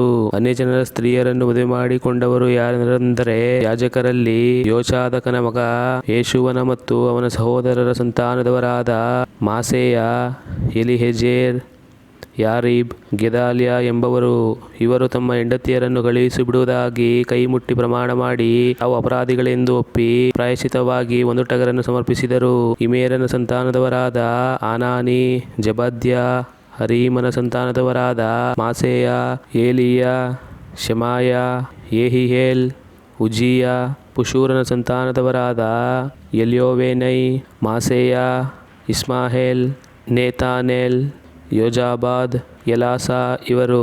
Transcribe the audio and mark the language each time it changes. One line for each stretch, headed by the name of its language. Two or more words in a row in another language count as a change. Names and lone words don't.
Kannada: ಅನ್ಯಜನರ ಸ್ತ್ರೀಯರನ್ನು ಮದುವೆ ಮಾಡಿಕೊಂಡವರು ಯಾರೆಂದರೆ, ಯಾಜಕರಲ್ಲಿ ಯೋಚಾದಕನ ಮಗ ಯೇಷುವನ ಮತ್ತು ಅವನ ಸಹೋದರರ ಸಂತಾನದವರಾದ ಮಾಸೇಯ, ಎಲಿಯೆಜೆರ್, ಯಾರೀಬ್, ಗೆದಾಲ್ಯ ಎಂಬವರು. ಇವರು ತಮ್ಮ ಹೆಂಡತಿಯರನ್ನು ಕಳುಹಿಸಿಬಿಡುವುದಾಗಿ ಕೈ ಮುಟ್ಟಿ ಪ್ರಮಾಣ ಮಾಡಿ ತಾವು ಅಪರಾಧಿಗಳೆಂದು ಒಪ್ಪಿ ಪ್ರಾಯಶ್ಚಿತ್ತವಾಗಿ 1 ಟಗರನ್ನು ಸಮರ್ಪಿಸಿದರು. ಇಮೇರನ ಸಂತಾನದವರಾದ ಆನಾನಿ, ಜಬದ್ಯ, ಹರೀಮನ ಸಂತಾನದವರಾದ ಮಾಸೇಯ, ಏಲಿಯ, ಶೆಮಾಯ, ಯೆಹಿಯೇಲ್, ಉಜ್ಜೀಯ, ಪುಶೂರನ ಸಂತಾನದವರಾದ ಎಲ್ಯೋವೇನೈ, ಮಾಸೇಯ, ಇಸ್ಮಾಹೇಲ್, ನೇತಾನೇಲ್, ಯೋಜಾಬಾದ್, ಎಲಾಸ ಇವರು.